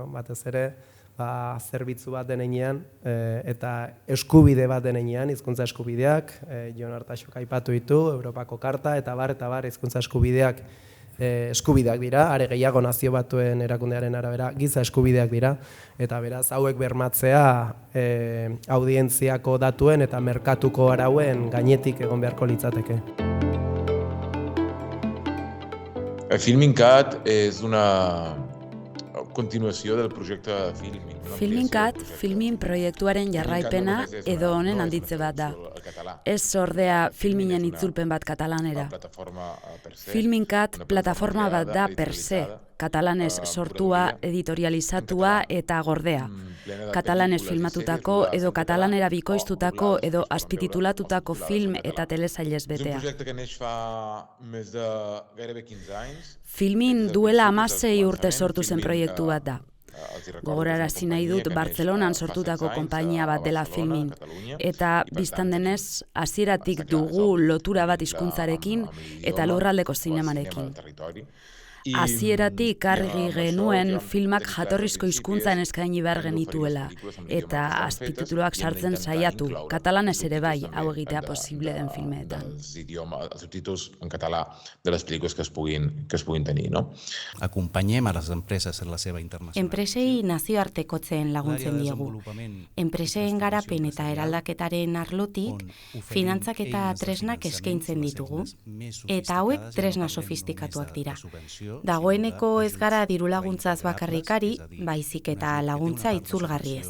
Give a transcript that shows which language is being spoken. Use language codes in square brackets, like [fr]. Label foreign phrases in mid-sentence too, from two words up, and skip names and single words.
[eu] batez ere zerbitzu bat denean eta eskubide bat denean, hizkuntza eskubideak, Jon Artaxok aipatu ditu, Europako Karta eta bar hizkuntza eskubideak eskubideak dira, are gehiago Nazio Batuen erakundearen arabera giza eskubideak dira, eta beraz hauek bermatzea audientziako datuen eta merkatuko arauen gainetik egon beharko litzateke. [ca] Filmincat és una continuació del projecte Filmin. [eu] Filmincat, filmin proiektuaren jarraipena edo honen handitze bat da. Ez ordea filminen itzulpen bat katalanera. Filmincat plataforma bat da [la] per se, [eu] katalanez sortua, editorializatua eta gordea. Katalanez filmatutako edo katalanera bikoiztutako edo azpititulatutako film eta telesailez betea. Filmin duela 16 urte sortu zen proiektu bat da. Gogorarazi nahi dut Bartzelonan sortutako konpainia bat dela Filmin, eta bistan denez, hasieratik dugu lotura bat hizkuntzarekin eta lurraldeko zinemarekin. Hasieratik argi genuen filmak jatorrizko hizkuntzan eskaini behar genituela, eta azpitituluak sartzen saiatu, katalanez ere bai, hau egitea posible den filmeetan. [ca] Els subtítols en català de les pel·lícules que es puguin tenir, no? Acompanyem a les empreses en la seva internacionalització. [eu] Enpresei nazioartekotzen laguntzen diegu. Enpreseen garapen eta eraldaketaren arlotik, finantzak eta tresnak eskaintzen ditugu, eta hauek tresna sofistikatuak dira. Dagoeneko ez gara dirulaguntzaz bakarrikari, baizik eta laguntza itzulgarriez.